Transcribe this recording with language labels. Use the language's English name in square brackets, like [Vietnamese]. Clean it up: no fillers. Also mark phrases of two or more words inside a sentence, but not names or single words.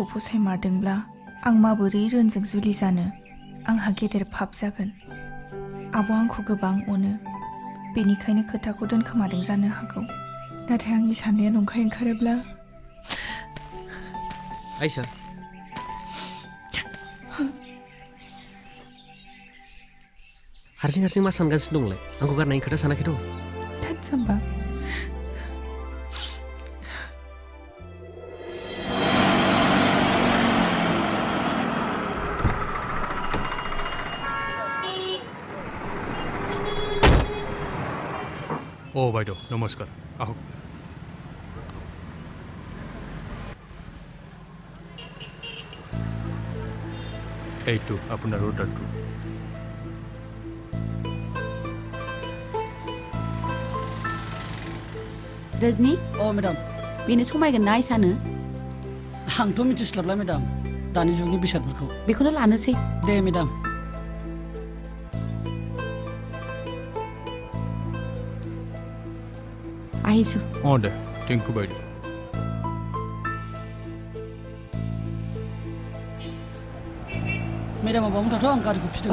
[Bodo] फसायमारदोंब्ला आं माबोरै रोनजों जुलि जानो आंहा गेदेर पाप जागोन आब'आ आंखौ गोबां अनो बेनिखायनो खोथाखौ दोनखोमादों जानो हागौ नाथाय आंनि साननाया नंखाय ओंखारोब्ला आइसा हारसिं मा सानगासिनो दंलाय आंखौ गारनायनि खोथा सानाखैथ' थानसाम्बा [Assamese] ও বাইদেউ নমস্কাৰ আহক এইটো আপোনাৰ অৰ্ডাৰটো रजनी [Bodo] मेडाम बेनो समायगोन ना आइसानो आंथ' मिथिस्लाबला मेडाम दानि जुगनि बेसादफोरखौ बेखौनो लानोसै दे मेडाम [Assamese] আহিছো দে টেংকু বাইদেউ [Bodo] मेडाम माबामोन थाथ' आं गारिखौ फिदों